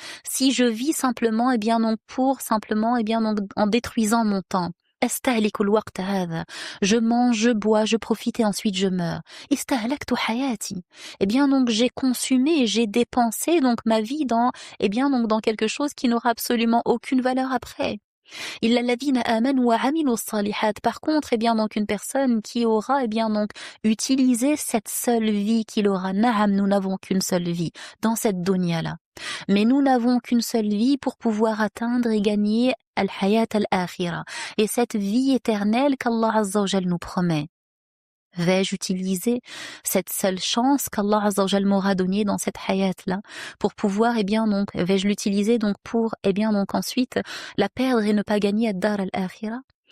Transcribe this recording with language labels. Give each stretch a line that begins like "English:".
French: Si je vis simplement eh bien donc simplement eh bien donc en détruisant mon temps,
Arabic: أستهلك الوقت هذا.
French: Je mange, je bois, je profite et ensuite je meurs.
Arabic: استهلكت حياتي.
French: Eh bien donc j'ai consumé, j'ai dépensé donc ma vie dans eh bien donc dans quelque chose qui n'aura absolument aucune valeur après.
Arabic: إلا الذين آمنوا وعملوا الصالحات.
French: Par contre, eh bien donc une personne qui aura eh bien donc utilisé cette seule vie qu'il aura. Na'am, nous n'avons qu'une seule vie dans cette dunya-là. Mais nous n'avons qu'une seule vie pour pouvoir atteindre et gagner al-hayat al-akhira. Et cette vie éternelle qu'Allah Azza wa Jal nous promet. Vais-je utiliser cette seule chance qu'Allah Azza wa Jal m'aura donnée dans cette hayat-là pour pouvoir, eh bien donc, vais-je l'utiliser donc pour, eh bien donc ensuite la perdre et ne pas gagner ad-Dar al-Akhira?